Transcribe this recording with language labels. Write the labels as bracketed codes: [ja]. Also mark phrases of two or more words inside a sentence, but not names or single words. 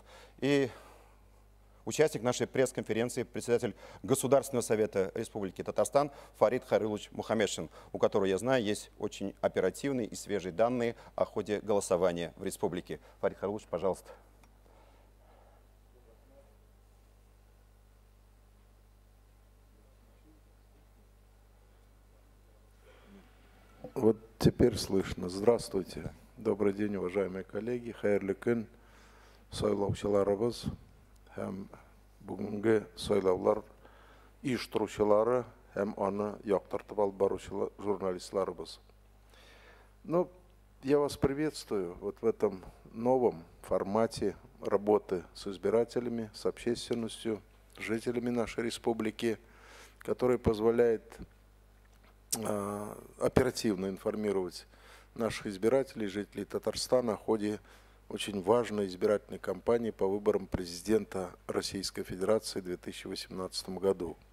[ru] И участник нашей пресс-конференции, председатель Государственного совета Республики Татарстан Фарид Хайрулович Мухаммедшин, у которого, я знаю, есть очень оперативные и свежие данные о ходе голосования в республике. Фарид Хайрулович, пожалуйста. Вот теперь слышно. Здравствуйте. Добрый день, уважаемые коллеги. [tt] Хайырлы күн, сайлаучыларыбыз һәм бүгенге сайлаулар оештыручылары һәм аны яктыртып алып баручы журналистларыбыз. [ru] Ну, я вас приветствую вот в этом новом формате работы с избирателями, с общественностью, жителями нашей республики, который позволяет оперативно информировать наших избирателей, жителей Татарстана о ходе очень важной избирательной кампании по выборам президента Российской Федерации в 2018 году.